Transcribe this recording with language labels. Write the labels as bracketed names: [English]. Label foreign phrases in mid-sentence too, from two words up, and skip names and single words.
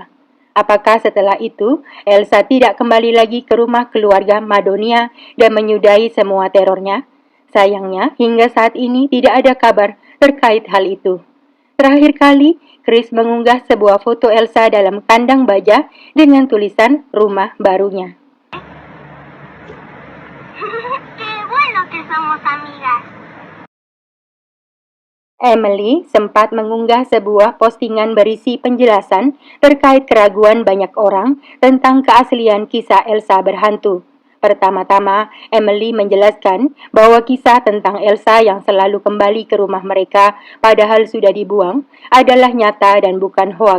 [Indonesian] Apakah setelah itu, Elsa tidak kembali lagi ke rumah keluarga Madonia dan menyudahi semua terornya? Sayangnya, hingga saat ini tidak ada kabar terkait hal itu. Terakhir kali, Chris mengunggah sebuah foto Elsa dalam kandang baja dengan tulisan rumah barunya. [Spanish] Qué bueno que somos amigas. [Indonesian] Emily sempat mengunggah sebuah postingan berisi penjelasan terkait keraguan banyak orang tentang keaslian kisah Elsa berhantu. Pertama-tama, Emily menjelaskan bahwa kisah tentang Elsa yang selalu kembali ke rumah mereka padahal sudah dibuang adalah nyata dan bukan hoaks.